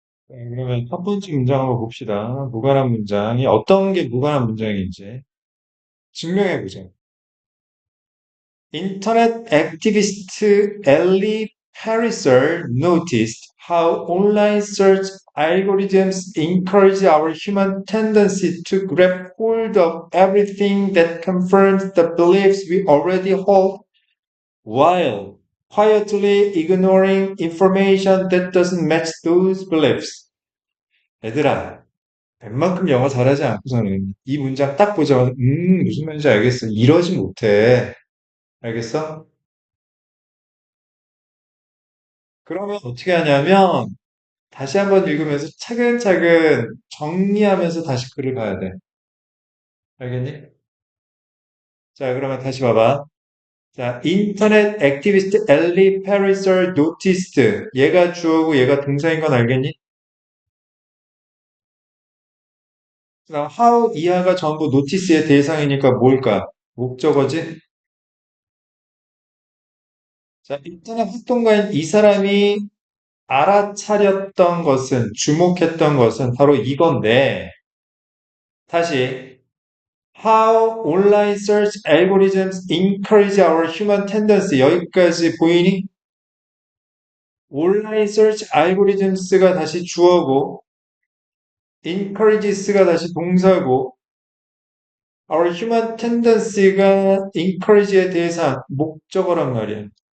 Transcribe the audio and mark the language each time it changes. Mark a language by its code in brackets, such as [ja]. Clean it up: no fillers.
[ko] 네, 그러면 첫 번째 문장 한번 봅시다. 무관한 문장이 어떤 게 무관한 문장인지 증명해보자. [en] Internet activist Ellie Pariser noticed how online search algorithms encourage our human tendency to grab hold of everything that confirms the beliefs we already hold, while quietly ignoring information that doesn't match those beliefs. [ko] 얘들아, 웬만큼 영어 잘하지 않고서는 이 문장 딱 보자마자 무슨 말인지 알겠어. 이러지 못해. 알겠어? 그러면 어떻게 하냐면 다시 한번 읽으면서 차근차근 정리하면서 다시 글을 봐야 돼. 알겠니? 자, 그러면 다시 봐봐. 자, 인터넷 액티비스트 엘리 페리서 노티스트. 얘가 주어고 얘가 동사인 건 알겠니? 그다음 how 이하가 전부 노티스의 대상이니까 뭘까? 목적어지? 자, 인터넷 활동가인 이 사람이 알아차렸던 것은, 주목했던 것은 바로 이건데, 다시, [en] How online search algorithms encourage our human tendency. [ko] 여기까지 보이니? 온라인 search algorithms가 다시 주어고, encourages가 다시 동사고, our human tendency가 encourage의 대상, 목적어란 말이야.